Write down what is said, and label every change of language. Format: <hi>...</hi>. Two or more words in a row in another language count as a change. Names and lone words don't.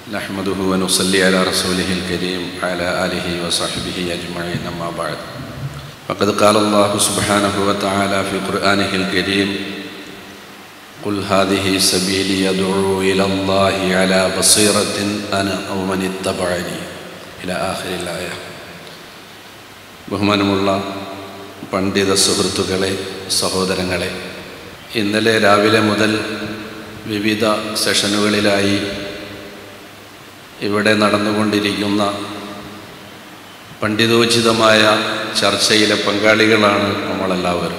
<ar>نحمده ونصلي على رسوله الكريم وعلى آله وصحبه أجمعين أما بعد فقد قال الله سبحانه وتعالى في قرآنه الكريم قل هذه سبيلي أدعو إلى الله على بصيرة أنا ومن اتبعني إلى آخر الآية.</ar> <ml>ബഹുമാനമുള്ള പണ്ഡിത സുഹൃത്തുക്കളെ, സഹോദരങ്ങളെ, ഇന്നലെ രാവിലെ മുതൽ വിവിധ സെഷനുകളിലായി ഇവിടെ നടന്നുകൊണ്ടിരിക്കുന്ന പണ്ഡിതോചിതമായ ചർച്ചയിലെ പങ്കാളികളാണ് നമ്മളെല്ലാവരും.</ml>